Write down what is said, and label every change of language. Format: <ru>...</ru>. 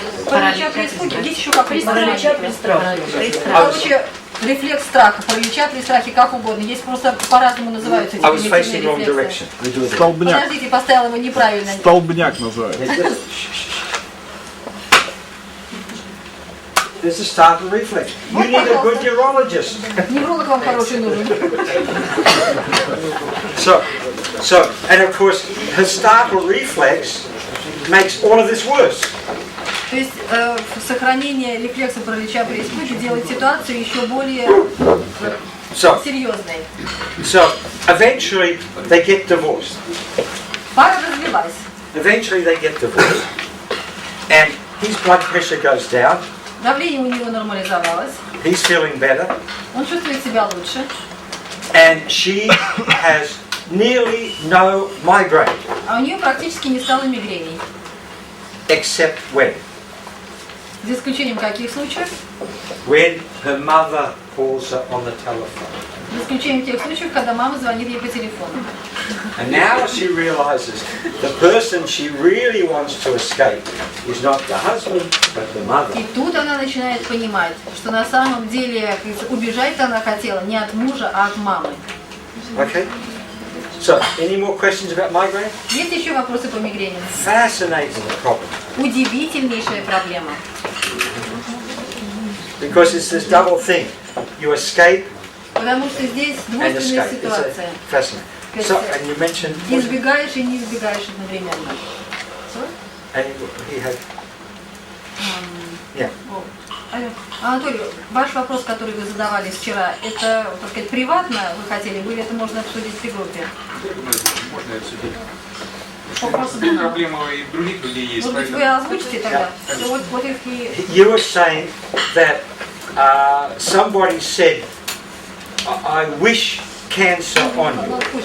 <ru>Паралича при испуге. Здесь еще как паралича при страхе. Короче, рефлекс страха, паралича при страхе, как угодно. Есть просто по-разному называются эти</ru> <en>I was facing</en> <ru>примитивные</ru> <en>wrong</en> <ru>рефлексы.</ru> <en>direction.</en> <ru>Столбняк. Подождите, поставила его неправильно. Столбняк называется.</ru> <en>There's a startle reflex. You need a good neurologist.</en> <ru>Невролог вам хороший нужен.</ru> <en>So, and of course, her startle reflex makes all of this worse.</en> <ru>То есть сохранение рефлекса паралича при испуге делает ситуацию еще более серьезной.</ru> <en>So, eventually, they get divorced.</en> <ru>Пара развелась.</ru> <en>Eventually, they get divorced, and his blood pressure goes down.</en> <ru>Давление у него нормализовалось.</ru> <en>He's feeling better,</en> <ru>Он чувствует себя лучше.</ru> <en>and she has nearly no migraine,</en> <ru>А у нее практически не стало мигрений.</ru> <en>except</en> <ru>За исключением каких случаев?</ru> <en>when her mother calls her on the telephone.</en> <ru>За исключением тех случаев, когда мама звонит ей по телефону.</ru> <en>And now she realizes the person she really wants to escape is not the husband, but the mother.</en> <ru>И тут она начинает понимать, что на самом деле убежать она хотела не от мужа, а от мамы.</ru> <en>Okay? So, any more questions about migraine?</en> <ru>Есть еще вопросы по мигрени?</ru> <en>Fascinating problem.</en> <ru>Удивительнейшая проблема.</ru> <en>Because it's this double thing. You escape</en> <ru>Потому что здесь</ru> <en>and</en> <ru>двойственная</ru> <en>escape.</en> <ru>ситуация.</ru> <en>It's fascinating. So, and you mentioned...</en> <ru>Избегаешь и не избегаешь одновременно.</ru> <en>And he had... Yeah.</en> <ru>Алло. Анатолий, ваш вопрос, который вы задавали вчера, это, так сказать, приватно вы хотели, или это можно обсудить при группе? Можно обсудить. Проблема и других людей есть. Может быть, вы озвучите тогда?</ru> <en>So what if he... You were saying that somebody said, I wish cancer on you.</en>